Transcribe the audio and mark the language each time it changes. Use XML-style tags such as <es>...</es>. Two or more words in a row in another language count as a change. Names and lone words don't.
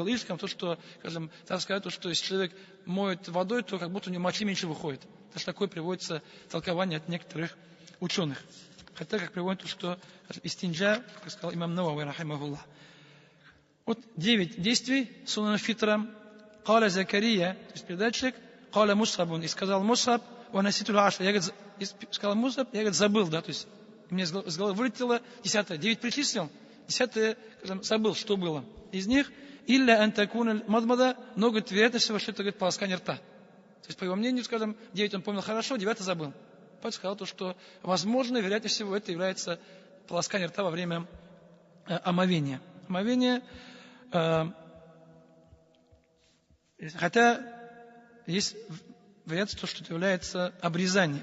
<ru>Или, скажем, то, что, скажем, так сказать, то, что если человек моет водой, то как будто у него мочи меньше выходит. Даже такое приводится толкование от некоторых ученых. Хотя, как приводит, что истинджа, как сказал имам Навави, рахимахуллах. Вот 9 действий</ru> <ar>سنة الفطرة. قال زكريا,</ar> <ru>то есть передатчик,</ru> <ar>قال مصعب,</ar> <ru>и сказал Мусаб,</ru> <ar>ونسيت العاشرة.</ar> <ru>Я, говорит, сказал Мусаб, я, говорит, забыл, да, то есть мне с головы вылетело 10-е. 9 причислил, 10-е, скажем, забыл, что было из них.</ru> <ar>إلا أن تكون المضمضة,</ar> <ru>но, говорит, вероятно всего, что это, говорит, полоскание рта. То есть, по его мнению, скажем, 9 он помнил хорошо, 9 забыл. Поэтому сказал то, что, возможно, вероятнее всего, это является полоскание рта во время омовения. Омовение, хотя есть вероятность, что это является обрезанием.</ru>